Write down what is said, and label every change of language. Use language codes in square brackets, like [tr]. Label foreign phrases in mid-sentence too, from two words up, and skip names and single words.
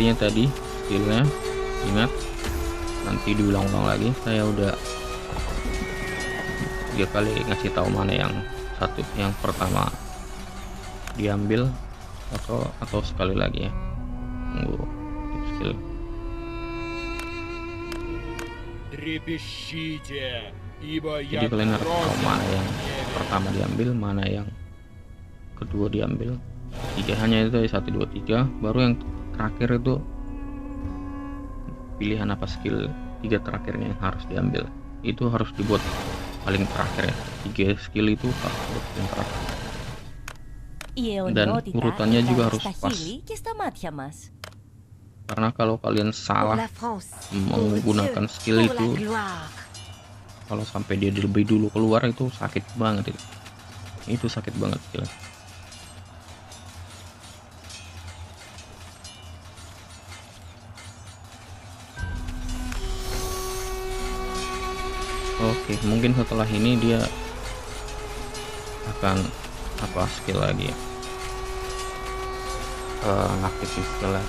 [id] Intinya tadi skillnya Ingat, nanti diulang-ulang lagi. Saya udah 3 kali ngasih tahu mana yang satu, yang pertama diambil atau sekali lagi ya. Tunggu skill. [ru] Трепещите, ибо [id] Jadi [ru] я [id] kalian harus tahu [ru] грозен [id] mana [ru] в [id] yang [ru] гневе. [id] pertama diambil, mana yang kedua diambil. Tiga, hanya itu 1 2 3. Baru yang terakhir itu pilihan apa skill 3 terakhirnya yang harus diambil. Itu harus dibuat paling terakhir ya. 3 skill itu harus dibuat paling terakhir. [el] Η [id] Dan [el] αιωνιότητα [id] urutannya juga [el] ήταν [id] harus [el] στα [id] pas. [el] χείλη και στα μάτια μας. [id] Karena kalau kalian salah menggunakan skill itu, kalau sampai dia lebih dulu keluar itu sakit banget itu. Itu sakit banget skill. Oke, mungkin setelah ini dia akan apa skill lagi ya, ngaktifin skill lagi.